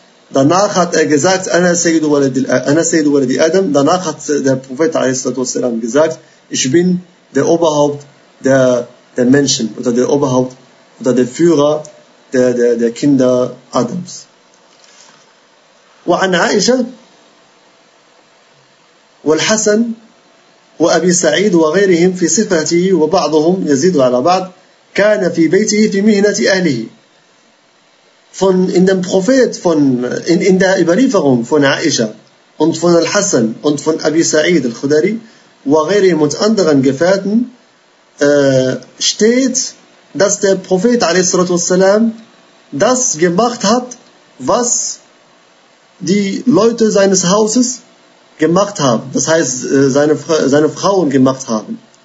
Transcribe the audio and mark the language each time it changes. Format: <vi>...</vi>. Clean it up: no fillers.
<de>Danach hat er gesagt,</de> <ar>Ana Sayyidu Waladi Adam,</ar> <de>danach hat der Prophet a.s. gesagt, ich bin der Oberhaupt der Menschen oder der Oberhaupt oder der Führer der Kinder Adams.</de> <ar>وعن عائشة والحسن وأبي سعيد وغيرهم في صفته وبعضهم يزيد على بعض كان في بيته في مهنة أهله.</ar> <de>Von in dem Prophet von in der Überlieferung von Aisha und von al-Hasan und von Abi Sa'id al-Khudari</de> <ar>وغيرهم</ar> <de>und anderen Gefährten steht, dass der Prophet</de> <ar>عليه الصلاة والسلام</ar> <de>das gemacht hat, was die Leute seines Hauses gemacht haben, das heißt seine Frauen gemacht haben.</de>